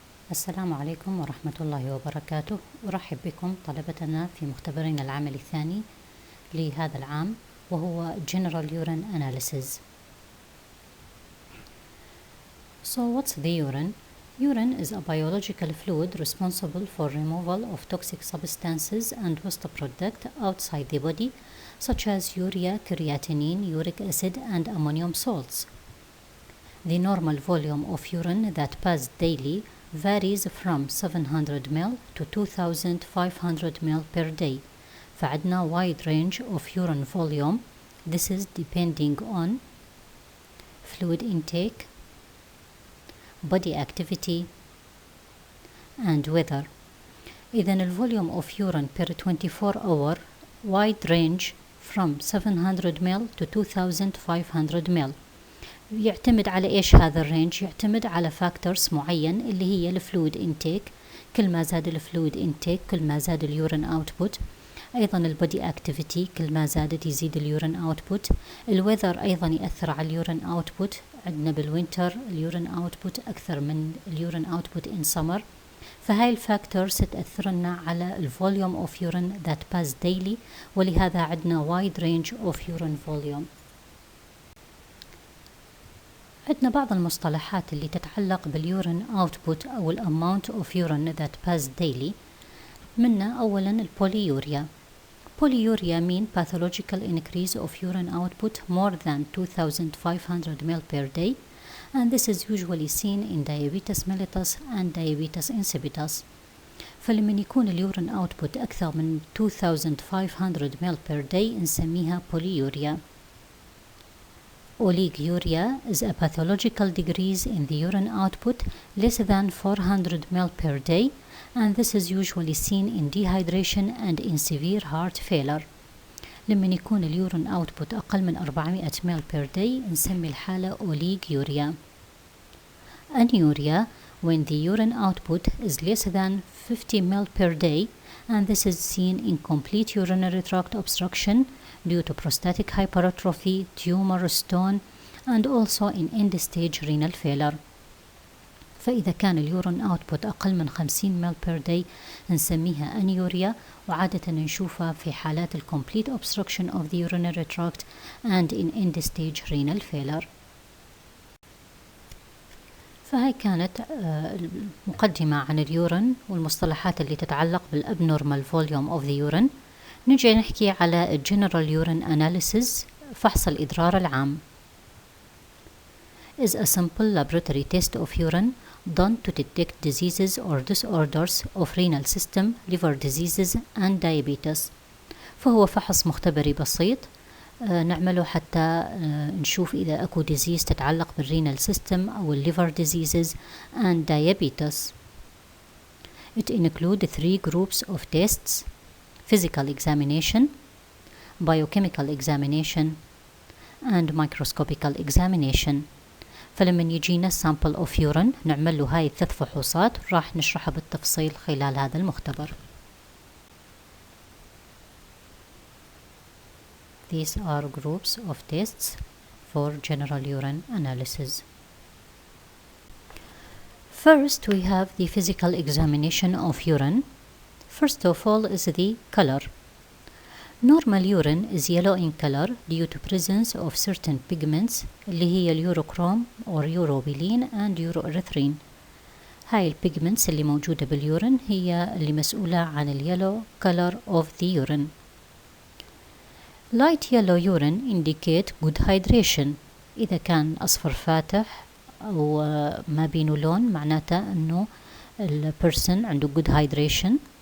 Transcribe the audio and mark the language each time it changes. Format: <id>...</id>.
<ar>السلام عليكم ورحمة الله وبركاته. أرحب بكم طلبتنا في مختبرنا العملي الثاني لهذا العام، وهو General Urine Analysis.</ar> <en>So what's the urine? Urine is a biological fluid responsible for removal of toxic substances and waste product outside the body, such as urea, creatinine, uric acid, and ammonium salts. The normal volume of urine that passes daily varies from 700 ml to 2500 ml per day.</en> <ar>فعندنا</ar> <en>wide range of urine volume. This is depending on fluid intake, body activity, and weather.</en> <ar>إذن الفوليوم</ar> <en>of urine per 24 hour wide range from 700 ml to 2500 ml.</en> <ar>يعتمد على إيش هذا الرينج؟ يعتمد على فاكتورز معين اللي هي الفلويد انتيك. كل ما زاد الفلويد انتيك كل ما زاد اليورين اوتبوت. أيضا البودي اكتيفيتي كل ما زادت يزيد اليورين اوتبوت. الويذر أيضا يأثر على اليورين اوتبوت. عندنا بالوينتر اليورين اوتبوت أكثر من اليورين اوتبوت</ar> <en>in summer.</en> <ar>فهاي الفاكتورز تأثر لنا على الفوليوم اوف يورين</ar> <en>that pass daily،</en> <ar>ولهذا عندنا</ar> <en>wide range of urine volume.</en> <ar>عندنا بعض المصطلحات اللي تتعلق باليورين اوتبوت أو الاماونت اوف يورين</ar> <en>that pass daily.</en> <ar>منها أولا البوليوريا.</ar> <en>Polyuria mean pathological increase of urine output more than 2500 ml per day, and this is usually seen in diabetes mellitus and diabetes insipidus.</en> <ar>فلما يكون اليورين output أكثر من 2500 ml per day نسميها polyuria.</ar> <en>Oliguria is a pathological decrease in the urine output less than 400 ml per day, and this is usually seen in dehydration and in severe heart failure.</en> <ar>لما يكون اليورين output أقل من 400 ml per day نسمي الحالة oliguria.</ar> <en>Anuria, when the urine output is less than 50 ml per day, and this is seen in complete urinary tract obstruction due to prostatic hypertrophy, tumor, stone, and also in end-stage renal failure.</en> <ar>فإذا كان اليورين اوتبوت أقل من 50 مل per day نسميها أنيوريا، وعادة نشوفها في حالات</ar> <en>complete obstruction of the urinary tract and in end-stage renal failure.</en> <ar>فهي كانت مقدمة عن اليورين والمصطلحات اللي تتعلق بال</ar> <en>abnormal volume of the urine.</en> <ar>نجي نحكي على General Urine Analysis، فحص الإدرار العام.</ar> <en>is a simple laboratory test of urine done to detect diseases or disorders of renal system, liver diseases and diabetes.</en> <ar>فهو فحص مختبري بسيط نعمله حتى نشوف إذا أكو disease تتعلق بالرينال سيستم أو</ar> <en>liver diseases and diabetes. It includes 3 groups of tests: physical examination, biochemical examination, and microscopical examination.</en> <ar>فلما يجينا</ar> <en>sample of urine</en> <ar>نعمل له هاي الثلاث فحوصات راح نشرحها بالتفصيل خلال هذا المختبر.</ar> <en>These are groups of tests for general urine analysis. First, we have the physical examination of urine. First of all is the color. Normal urine is yellow in color due to presence of certain pigments</en> <ar>اللي هي اليوروكروم</ar> <en>or urobilin and uroerythrin.</en> <ar>هاي البيجمنتس اللي موجودة باليورين هي اللي مسؤولة عن اليلو color</ar> <en>of the urine. Light yellow urine indicate good hydration.</en> <ar>إذا كان أصفر فاتح أو ما بينه لون معناته أنه البرسن عنده</ar> <en>good hydration.</en>